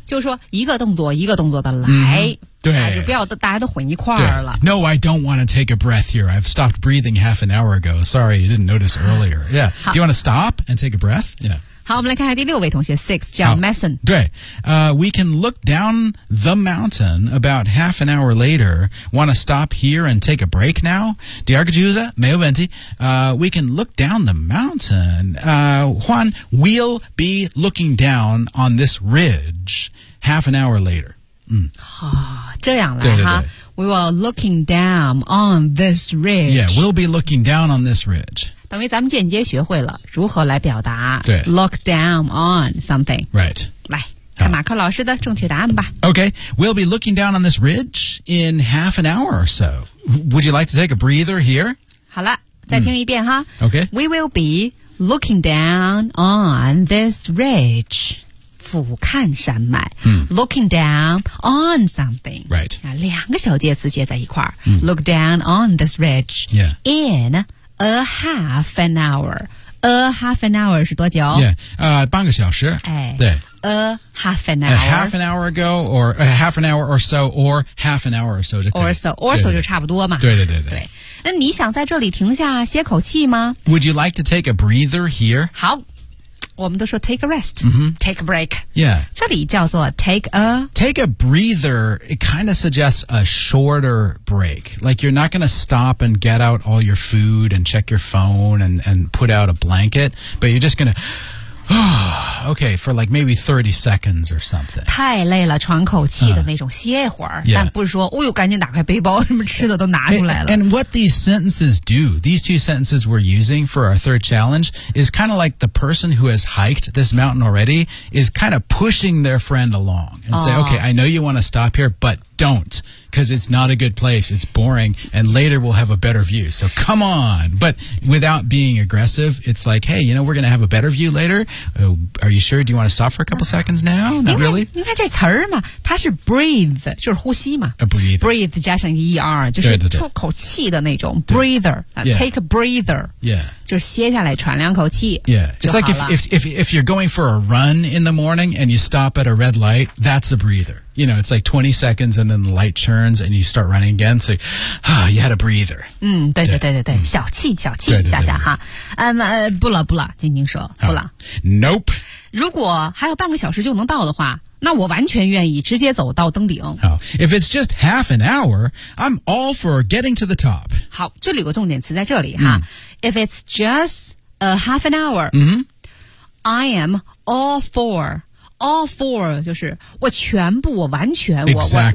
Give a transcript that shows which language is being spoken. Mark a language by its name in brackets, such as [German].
[Chinese] 就是说一个动作一个动作的来。 Mm-hmm. 对、啊、就不要大家都混一块儿了。 [English] No, I don't want to take a breath here. I've stopped breathing half an hour ago. Sorry, you didn't notice earlier. Yeah. Do you want to stop and take a breath? Yeah. [Chinese] 好，我们来看看第六位同学 ,6, 叫 Mason。对。 [English] We can look down the mountain about half an hour later. Want to stop here and take a break now? [Chinese] 第二个句子没有问题。 [English] We can look down the mountain. Juan, we'll be looking down on this ridge half an hour later. 嗯、 [Chinese] 哦，这样来哈 [English] ，We will looking down on this ridge. Yeah, we'll be looking down on this ridge. [Chinese] 等于咱们间接学会了如何来表达对 [English] look down on something. Right. [Chinese] 来看马克老师的正确答案吧。 [English] Okay, we'll be looking down on this ridge in half an hour or so. Would you like to take a breather here? [Chinese] 好了，再听一遍哈。 [English] Okay, we will be looking down on this ridge. [Chinese] 俯瞰山脉、嗯、 [English] looking down on something. Right. [Chinese] 两个小介词接在一块儿、嗯、 [English] look down on this ridge、 yeah. in a half an hour. A half an hour [Chinese] 是多久 [English] yeah, [Chinese] 半个小时、哎、对 [English] A half an hour. A half an hour ago, or a half an hour or so, or half an hour or so. Or so [Chinese] 就差不多嘛。对对对 对, 对。那你想在这里停下歇口气吗 [English] ?Would you like to take a breather here? [Chinese] 好。我们都说 [English] take a rest,、 mm-hmm. take a break. Yeah. [Chinese] 这里叫做 [English] take a... Take a breather, it kind of suggests a shorter break. Like you're not going to stop and get out all your food and check your phone and put out a blanket, but you're just going to... Okay, for like maybe 30 seconds or something. [Chinese] 太累了，喘口气的那种歇会儿。 [English] Yeah. [Chinese] 但不是说，哦呦，赶紧打开背包，什么吃的都拿出来了。 [English] And what these sentences do, these two sentences we're using for our third challenge, is kind of like the person who has hiked this mountain already is kind of pushing their friend along and、 oh. say, okay, I know you want to stop here, but... Don't, because it's not a good place. It's boring, and later we'll have a better view. So come on. But without being aggressive, it's like, hey, you know, we're going to have a better view later. Are you sure? Do you want to stop for a couple seconds now? Not really. [Chinese] 你看这词儿嘛，它是 breathe, 就是呼吸嘛。 [English] A breathe. [Chinese] Breathe 加上 ER, 就是出口气的那种 breather. [English] Take a breather. Yeah. [Chinese] 就是歇下来喘两口气。 [English] Yeah. It's like if you're going for a run in the morning and you stop at a red light, that's a breather. You know, it's like 20 seconds and then the light churns and you start running again. So, you had a breather. [Chinese] 嗯，对对对对对，小气小气，下下哈。不了不了，晶晶说不了。 [English] Nope. [Chinese] 如果还有半个小时就能到的话，那我完全愿意直接走到登顶。 [English] 好 ，If it's just half an hour, I'm all for getting to the top. 好， [Chinese] 这里有个重点词在这里哈。 [English] If it's just a half an hour, I am all for. All for [Chinese] 就是我全部我完全、 [English] exactly.